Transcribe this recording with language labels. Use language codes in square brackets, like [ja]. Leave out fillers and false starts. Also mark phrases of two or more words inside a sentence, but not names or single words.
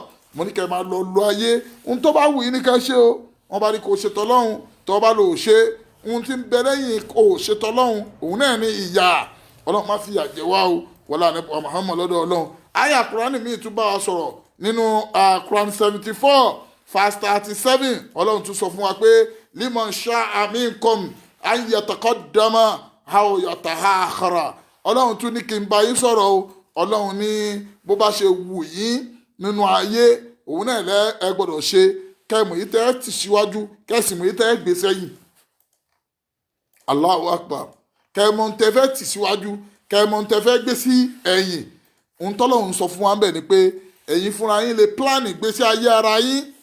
[yo] mo ní kẹ́ máa lọ lo ayé ohun tó bá wù yín ní ká ṣe o wọ́n bá ní kó ṣe tọ́lọ́run tó bá lò ó ṣe ohun tí ń bẹ lẹ́yìn kó ṣe tọ́lọ́run òun náà ní ìyà ọlọ́run má fi ìyà jẹ wá o wọlé ànípa Muhammad lọ́dọ̀ ọlọ́run àyà Kùránì míì tún bá wa sọ̀rọ̀ nínú Quran 74 verse 37 ọlọ́run tún sọ fún wa pé [ar] لمن شاء منكم أن يتقدم أو يتأخر [yo] ọlọ́run tún ní kí n bá yín sọ̀rọ̀ o ọlọ́run ní bó bá ṣe wù yín nínú ayé òun náà ẹ gbọ́dọ̀ ṣe kẹ́mù yìí tẹ́ ti síwájú kẹ́sìmù yìí tẹ́ gbé sẹ́yìn [ar] الله أكبر [yo] kẹ́mù tẹ́ fẹ́ ti síwájú kẹ́mù tẹ́ fẹ́ gbé sí ẹ̀yìn ohun tọ́lọ́run sọ fún wa ń bẹ̀ ni pé ẹ̀yin fúnra yín lè plan ìgbésí ayé ara yín